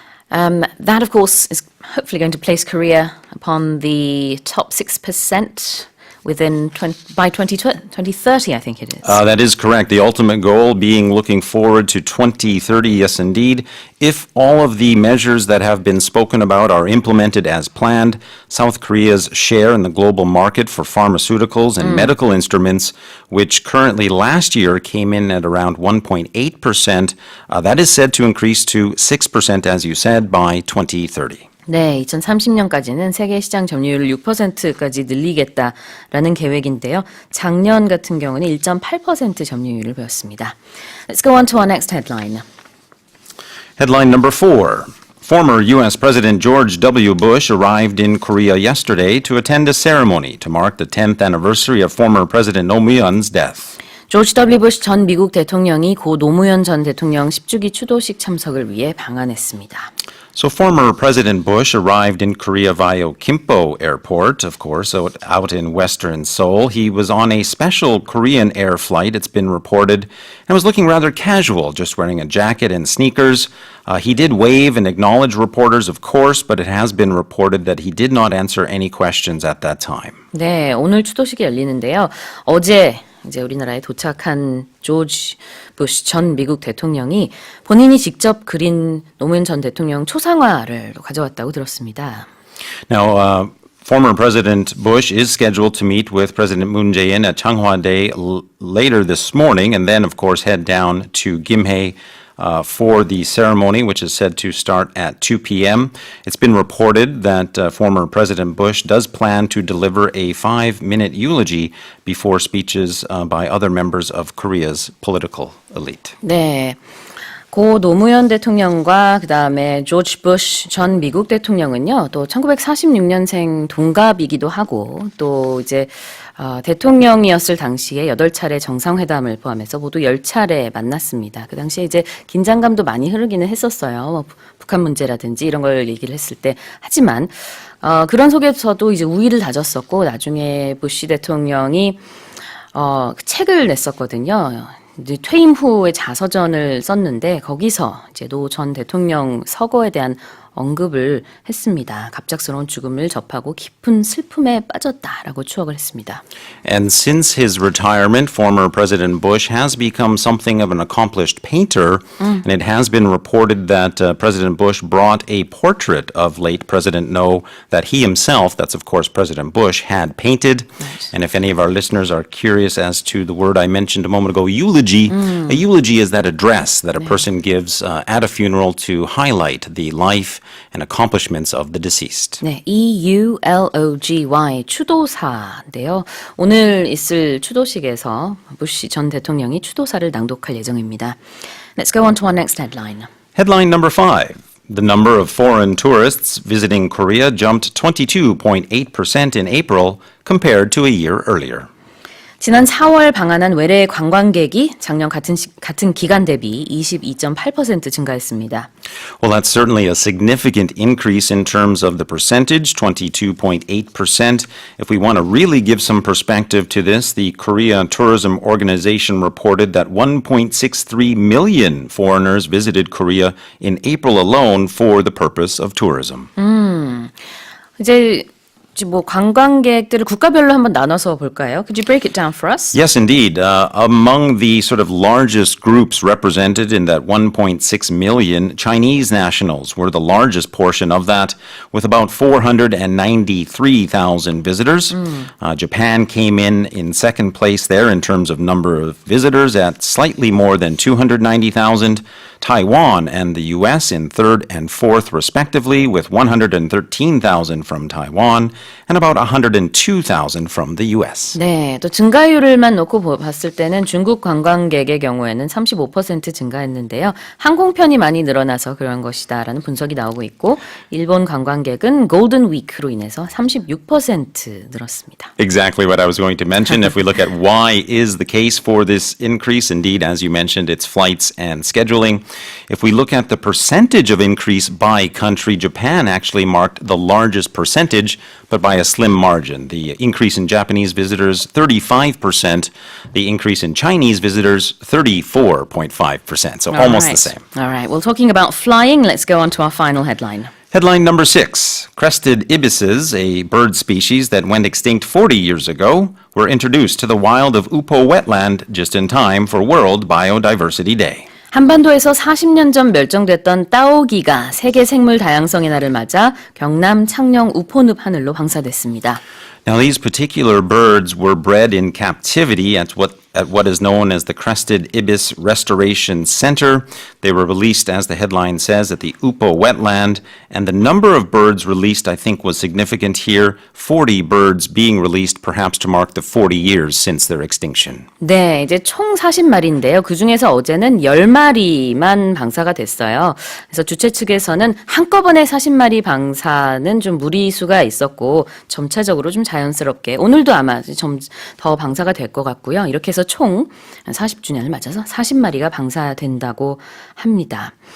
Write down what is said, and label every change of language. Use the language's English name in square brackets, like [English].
[English] That of course is hopefully going to place Korea upon the top 6% by 2030, I think it is. That is correct. The ultimate goal being looking forward to 2030, yes indeed. If all of the measures that have been spoken about are implemented as planned, South Korea's share in the global market for pharmaceuticals and medical instruments, which currently last year came in at around 1.8%, that is said to increase to 6%, as you said, by 2030. [Korean] 네, 2030년까지는 세계 시장 점유율을 6%까지 늘리겠다라는 계획인데요. 작년 같은 경우는 1.8% 점유율을 보였습니다. [English] Let's go on to our next headline. Headline number 4. Former U.S. President George W. Bush arrived in Korea yesterday to attend a ceremony to mark the 10th anniversary of former President Nomuyen's death. [Korean] 조지 W. 부시 전 미국 대통령이 고 노무현 전 대통령 10주기 추도식 참석을 위해 방한했습니다. [English] So former President Bush arrived in Korea via Gimpo Airport, of course, out in western Seoul. He was on a special Korean Air flight, it's been reported, and was looking rather casual, just wearing a jacket and sneakers. He did wave and acknowledge reporters, of course, but it has been reported that he did not answer any questions at that time. [Korean] 네, 오늘 추도식이 열리는데요. 어제 이제 우리나라에 도착한 조지 부시 전 미국 대통령이 본인이 직접 그린 노무현 전 대통령 초상화를 가져왔다고 들었습니다. [English] Now, former President Bush is scheduled to meet with President Moon Jae-in at Changhwa-dae later this morning, and then, of course, head down to Gimhae for the ceremony, which is said to start at 2 p.m. It's been reported that former President Bush does plan to deliver a 5-minute eulogy before speeches by other members of Korea's political elite. [Korean] 네. 고 노무현 대통령과 그다음에 조지 부시 전 미국 대통령은요. 또 1946년생 동갑이기도 하고 또 이제 대통령이었을 당시에 8차례 정상회담을 포함해서 모두 10차례 만났습니다. 그 당시에 이제 긴장감도 많이 흐르기는 했었어요. 북한 문제라든지 이런 걸 얘기를 했을 때. 하지만 그런 속에서도 이제 우위를 다졌었고 나중에 부시 대통령이 책을 냈었거든요. 퇴임 후에 자서전을 썼는데 거기서 이제 노 전 대통령 서거에 대한 언급을 했습니다. 갑작스러운 죽음을 접하고 깊은 슬픔에 빠졌다라고 추억을 했습니다. [English] And since his retirement, former President Bush has become something of an accomplished painter, and it has been reported that President Bush brought a portrait of late President No that he himself, that's of course President Bush, had painted. Right. And if any of our listeners are curious as to the word I mentioned a moment ago, eulogy, a eulogy is that address that a person gives at a funeral to highlight the life and accomplishments of the deceased. [Korean] 네, EULOGY 추도사인데요. 오늘 있을 추도식에서 부시 전 대통령이 추도사를 낭독할 예정입니다. [English] Let's go on to our next headline. Headline number 5. The number of foreign tourists visiting Korea jumped 22.8% in April compared to a year earlier. 지난 4월 방한한 외래 관광객이 작년 같은 기간 대비 22.8% 증가했습니다. Well, that's certainly a significant increase in terms of the percentage, 22.8%. If we want to really give some perspective to this, the Korea Tourism Organization reported that 1.63 million foreigners visited Korea in April alone for the purpose of tourism. [Korean] 이제 뭐 관광객들을 국가별로 한번 나눠서 볼까요? [English] Could you break it down for us? Yes, indeed. Among the sort of largest groups represented in that 1.6 million, Chinese nationals were the largest portion of that, with about 493,000 visitors. Japan came in second place there in terms of number of visitors at slightly more than 290,000. Taiwan and the U.S. in third and fourth respectively, with 113,000 from Taiwan and about 102,000 from the U.S. [Korean] 네, 또 증가율을만 놓고 봤을 때는 중국 관광객의 경우에는 35% 증가했는데요. 항공편이 많이 늘어나서 그런 것이다라는 분석이 나오고 있고, 일본 관광객은 골든 위크로 인해서 36% 늘었습니다. [English] Exactly what I was going to mention. If we look at why is the case for this increase, indeed, as you mentioned, it's flights and scheduling. If we look at the percentage of increase by country, Japan actually marked the largest percentage, but by a slim margin. The increase in Japanese visitors, 35%. The increase in Chinese visitors, 34.5%. So almost the same. All right. Well, talking about flying, let's go on to our final headline. Headline number 6. Crested ibises, a bird species that went extinct 40 years ago, were introduced to the wild of Upo wetland just in time for World Biodiversity Day. [Korean] 한반도에서 40년 전 멸종됐던 따오기가 세계 생물 다양성의 날을 맞아 경남 창녕 우포늪 하늘로 방사됐습니다. [English] Now, these particular birds were bred in captivity at what is known as the Crested Ibis Restoration Center. They were released, as the headline says, at the Upo wetland, and the number of birds released, I think, was significant here. 40 birds being released, perhaps to mark the 40 years since their extinction. [Korean] 네, 이제 총 40마리인데요. 그중에서 어제는 10마리만 방사가 됐어요. 그래서 주최 측에서는 한꺼번에 40마리 방사는 좀 무리수가 있었고 점차적으로 좀 자연스럽게 오늘도 아마 좀 더 방사가 될 것 같고요. 이렇게 해서 총 40주년을 맞아서 40마리가 방사된다고 합니다.